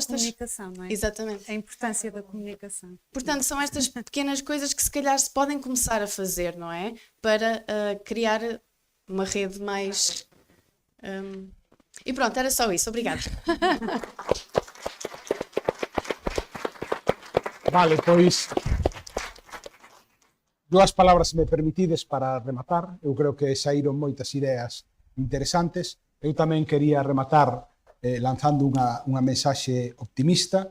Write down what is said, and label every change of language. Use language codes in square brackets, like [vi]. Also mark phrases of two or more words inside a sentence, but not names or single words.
[pt] comunicação, não é? Exatamente. A importância da comunicação. Portanto, são estas pequenas coisas que se calhar se podem começar a fazer, não é? Para criar uma rede mais... E pronto, era só isso. Obrigada. [gl] Vale, pois... 2 palabras, se me permitides, para rematar. Eu creo que saíron moitas ideas interesantes. Eu tamén quería rematar lanzando unha mensaxe optimista.